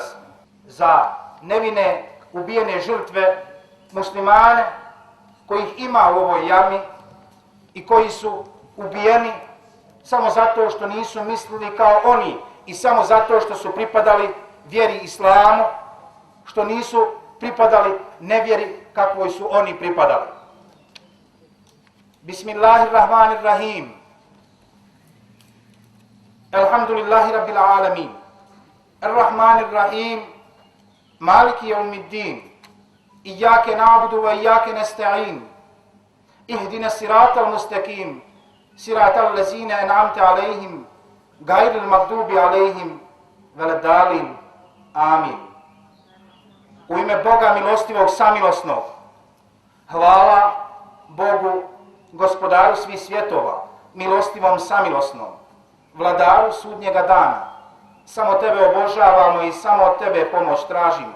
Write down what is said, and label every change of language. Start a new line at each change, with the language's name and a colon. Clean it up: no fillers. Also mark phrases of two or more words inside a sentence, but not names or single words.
Bosnian: Za nevine ubijene žrtve muslimane kojih ima u ovoj jami i koji su ubijeni samo zato što nisu mislili kao oni i samo zato što su pripadali vjeri islamu, što nisu pripadali nevjeri kakvoj su oni pripadali.
Arabic: بسم الله الرحمن الرحيم. الحمد لله رب العالمين. الرحمن الرحيم. مالك يوم الدين. إياك نعبد وإياك نستعين. اهدنا الصراط المستقيم. صراط الذين أنعمت عليهم. غير المغضوب عليهم. ولا الضالين. آمين.
Bosnian: U ime Boga milostivog samilosnog. Hvala Bogu, gospodaru svih svjetova, milostivom samilosnom, vladaru sudnjega dana. Samo tebe obožavamo i samo od tebe pomoć tražimo.